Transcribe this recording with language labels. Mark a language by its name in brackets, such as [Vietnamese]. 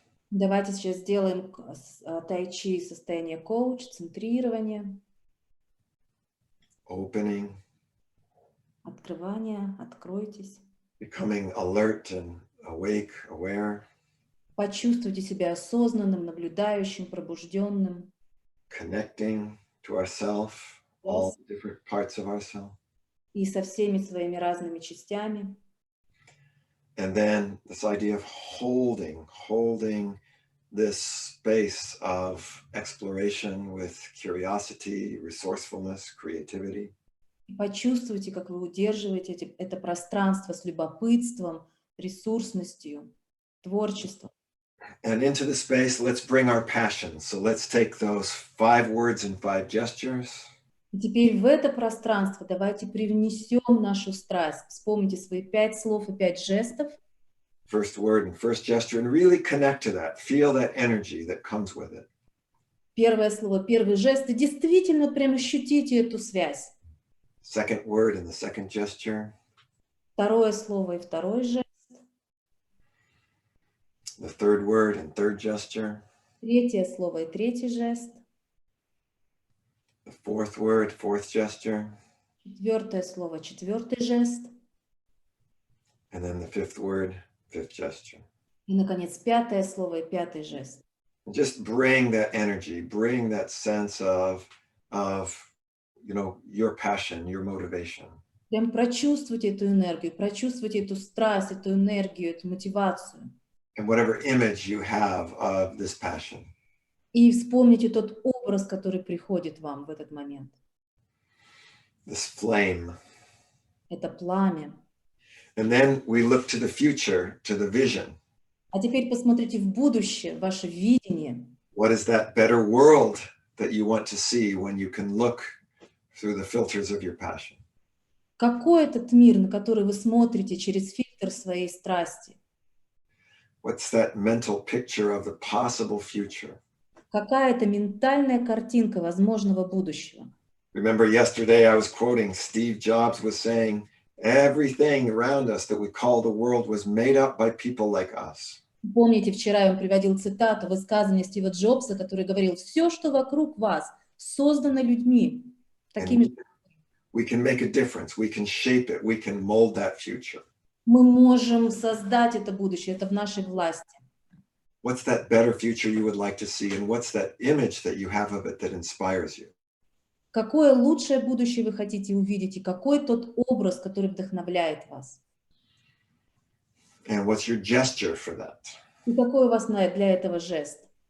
[Russian] Давайте сейчас сделаем тай-чи, состояние коуч, центрирование, [English] Opening, [Russian] открывание, откройтесь. [English] becoming alert and awake, aware. [Russian] Почувствуйте себя осознанным, наблюдающим, пробужденным. [English] Connecting to ourself, all the different parts of ourself. [Russian] И со всеми своими разными частями. [English] And then this idea of holding this space of exploration with curiosity, resourcefulness, creativity. [Russian] И почувствуйте, как вы удерживаете это пространство с любопытством, ресурсностью, творчеством. [English] And into the space, let's bring our passion. So let's take those 5 words and 5 gestures. [Russian] И теперь в это пространство давайте привнесем нашу страсть. Вспомните свои 5 слов и 5 жестов. [English] First word and first gesture, and really connect to that. Feel that energy that comes with it. [Russian] Первое слово, первый жест. И действительно прям ощутите эту связь. [English] Second word and the second gesture. [Russian] Второе слово и второй жест. [English] The third word and third gesture. [Russian] Третье слово и третий жест. [English] The fourth word, fourth gesture. [Russian] Четвертое слово, четвертый жест. [English] And then the fifth word, fifth gesture. [Russian] И, наконец, пятое слово и пятый жест. [English] Just bring that energy, bring that sense of your passion, your motivation. [Russian] Прям прочувствуйте эту энергию, прочувствуйте эту страсть, эту энергию, эту мотивацию. [English] And whatever image you have of this passion. [Russian] И вспомните тот образ, который приходит вам в этот момент. [English] This flame. [Russian] Это пламя. [English] And then we look to the future, to the vision. [Russian] А теперь посмотрите в будущее, ваше видение. [English] What is that better world that you want to see when you can look through the filters of your passion? [Russian] Какой этот мир, на который вы смотрите через фильтр своей страсти? [English] What's that mental picture of the possible future? [Russian] Какая это ментальная картинка возможного будущего? [English] Remember yesterday I was quoting Steve Jobs was saying, everything around us that we call the world was made up by people like us. [Russian] Помните, вчера я вам приводил цитату, высказывание Стива Джобса, который говорил, все, что вокруг вас, создано людьми. Такими... [English] We can make a difference, we can shape it, we can mold that future. [Russian] Мы можем создать это будущее, это в нашей власти. [English] What's that better future you would like to see, and what's that image that you have of it that inspires you? [Russian] Какое лучшее будущее вы хотите увидеть, и какой тот образ, который вдохновляет вас? [English] And what's your gesture for that? [Russian] И какой у вас для этого жест?